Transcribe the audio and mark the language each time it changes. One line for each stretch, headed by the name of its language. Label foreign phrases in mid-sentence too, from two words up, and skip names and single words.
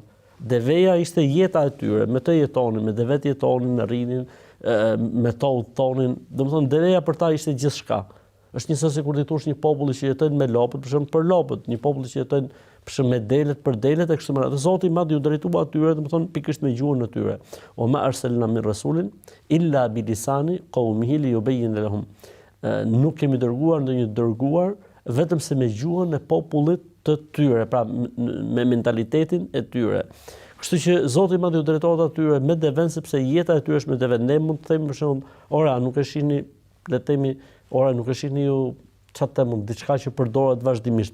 Albanian: Deveja ishte jeta e tyre, me të jetonin, me devet jetonin, rrinin, me to udhtonin, domethënë deveja për ta ishte gjithçka. Është njësoj sikur ti thosh një popull që jetojnë me lopët, për shembull për lopët, një popull që jetojnë për shembull me delet, për delet e kështu me radhë. Zoti i Madh ju drejtua atyre, domethënë pikërisht me gjuhën e tyre.
Arabic: وما أرسلنا من رسول إلا بلسان قومه ليبين لهم.
Albanian: Nuk kemi dërguar ndonjë dërguar vetëm se me gjuhën e popullit të tyre, pra me mentalitetin e tyre. Kështu që Zoti i Madh ju drejtohet atyre me deven sepse jeta e tyre është me deven. Ne mund të themi për shembull, ora nuk e shihni, le të themi, ora nuk e shihni ju çfarë them, diçka që përdoret vazhdimisht.